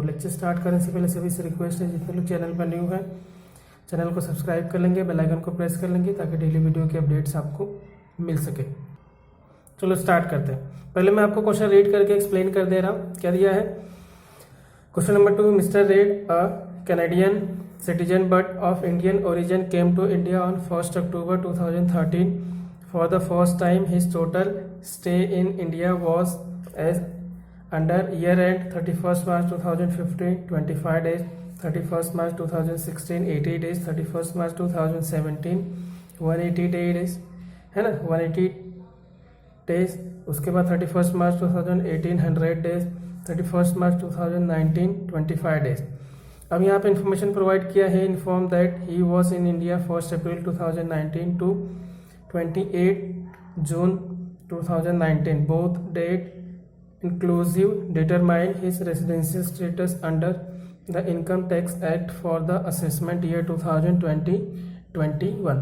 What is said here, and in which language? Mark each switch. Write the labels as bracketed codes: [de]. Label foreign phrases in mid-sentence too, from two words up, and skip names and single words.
[en] lecture start [hi] करने से पहले सभी से रिक्वेस्ट है, जितने लोग चैनल पर न्यू है चैनल को सब्सक्राइब कर लेंगे, [en] bell icon [hi] को प्रेस कर लेंगे ताकि [en] daily video [hi] के अपडेट्स आपको मिल सके। चलो स्टार्ट करते हैं। पहले मैं आपको [en] question read [hi] करके एक्सप्लेन कर दे रहा हूँ। क्या दिया है? [en] question number 2, Mister Red a Canadian citizen but of Indian origin came to India on 1st October 2013. For the first time, his total stay in India was as under year end 31st March 2015 25 days, 31st March 2016 80 days, 31st March 2017 180 days, [hi] है ना, 180 days। उसके बाद [en] 31st March 2018 100 days, 31st March 2019 25 days। [hi] अब यहाँ पे [en] information provide [hi] किया है। [en] inform that he was in India 1 April 2019 to 28 June 2019. both date inclusive determine his residential status under the Income Tax Act for the assessment year 2020-21.